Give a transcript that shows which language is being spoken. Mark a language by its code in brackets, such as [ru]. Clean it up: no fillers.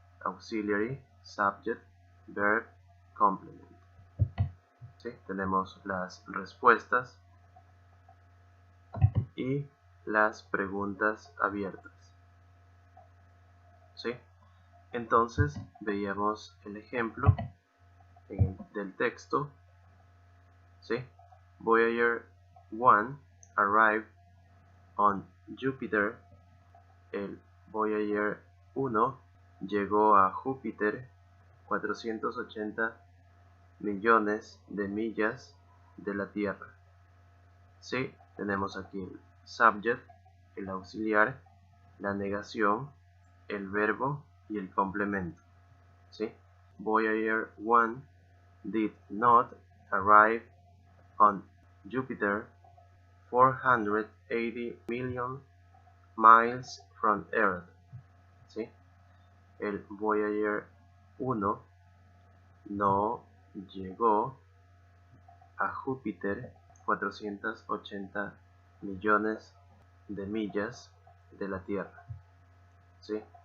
[en] Auxiliary, subject, verb, complement. [es] ¿Sí? Tenemos las respuestas y las preguntas abiertas. ¿Sí? Entonces veíamos el ejemplo del texto. ¿Sí? [en] Voyager 1 arrived on Jupiter. [es] El Voyager 1 llegó a Júpiter 480 millones de millas de la Tierra. ¿Sí? Tenemos aquí el subject, el auxiliar, la negación, el verbo y el complemento. ¿Sí? [en] Voyager 1 did not arrive on Jupiter 480 million miles from Earth. [es] ¿Sí? El Voyager 1 no llegó a Júpiter 480 millones de millas de la Tierra. ¿Sí?